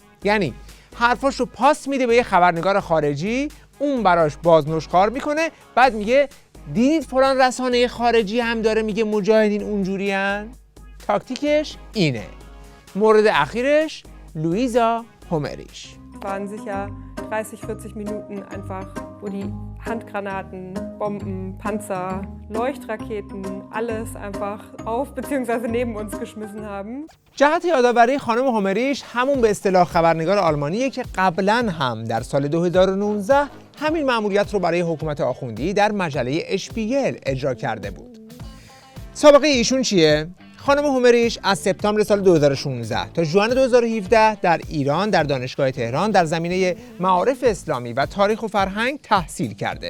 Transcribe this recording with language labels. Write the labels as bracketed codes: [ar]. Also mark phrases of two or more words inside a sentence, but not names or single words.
[fa] یعنی حرفاشو پاس میده به یه خبرنگار خارجی، اون براش بازنشخوار میکنه، بعد میگه دیدید فلان رسانه خارجی هم داره میگه مجاهدین اونجورین. تاکتیکش اینه. مورد اخیرش لویزا هومریش. [de] waren sicher 30-40 Minuten einfach, wo die Handgranaten, Bomben, Panzer, Leuchtraketen, alles einfach auf bzw. neben uns geschmissen haben. [fa] جهت یادآوری خانم هومریش همون به اصطلاح خبرنگار آلمانیه که قبلا هم در سال 2019 همین مأموریت رو برای حکومت آخوندی در مجله اشپیگل اجرا کرده بود. سابقه ایشون چیه؟ خانم هومریش از سپتامبر سال 2016 تا ژوئن 2017 در ایران در دانشگاه تهران در زمینه معارف اسلامی و تاریخ و فرهنگ تحصیل کرده.